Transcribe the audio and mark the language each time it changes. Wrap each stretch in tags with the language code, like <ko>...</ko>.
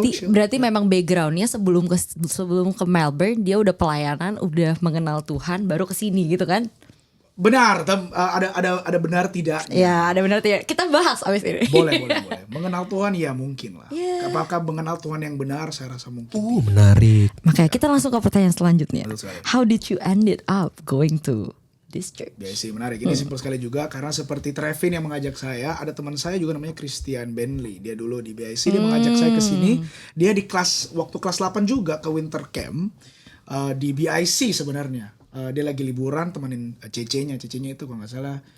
<id>Berarti memang backgroundnya sebelum ke Melbourne dia udah pelayanan, udah mengenal Tuhan, baru ke sini gitu kan? Benar, ada benar tidak? Ya ada benar tidak. Kita bahas abis ini. Boleh. Mengenal Tuhan ya mungkin lah.</id> <en>Yeah.</en> <id>Apakah mengenal Tuhan yang benar? Saya rasa mungkin. Menarik. Makanya kita langsung ke pertanyaan selanjutnya. Betul sekali.</id> <en>How did you ended up going to this church?</en> <id>Ya sih menarik. Ini simpel sekali juga karena seperti Trevin yang mengajak saya, ada teman saya juga namanya Christian Bentley. Dia dulu di BIC, dia mengajak saya ke sini. Dia di waktu kelas 8 juga ke winter camp di BIC sebenarnya. Dia lagi liburan temenin Cece-nya itu kalau nggak salah</id>